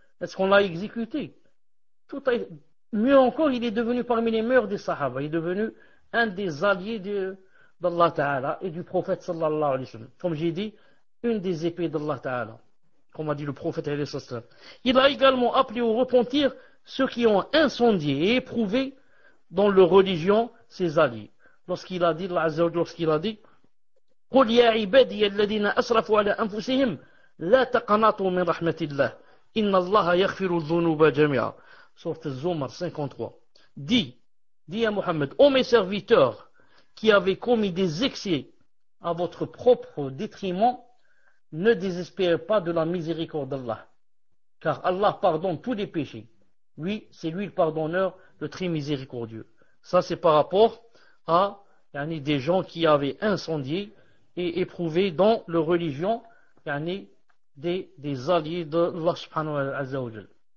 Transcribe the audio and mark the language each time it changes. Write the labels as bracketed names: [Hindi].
[French] Est-ce qu'on l'a exécuté? Mieux encore, il est devenu parmi les meilleurs des Sahaba. Il est devenu un des alliés d'Allah Ta'ala et du prophète sallallahu alayhi wa sallam. Comme j'ai dit, une des épées d'Allah Ta'ala. Comme a dit le prophète alayhi wa sallam. Il a également appelé au repentir ceux qui ont incendié et éprouvé dans leur religion ses alliés. Lorsqu'il a dit, [Arabic] قل يا عبادي الذين أسرفوا على أنفسهم لا تقنطوا من رحمة الله إن الله يغفر الذنوب جميعا. [French] Sourate Az-Zumar 53. Dis à Mohammed, ô mes serviteurs qui avez commis des excès à votre propre détriment, ne désespérez pas de la miséricorde d'Allah, car Allah pardonne tous les péchés. Oui, c'est lui le pardonneur, le très miséricordieux. Ça, c'est par rapport à des gens qui avaient incendié et éprouvé dans leur religion des alliés d'Allah subhanahu wa ta'ala.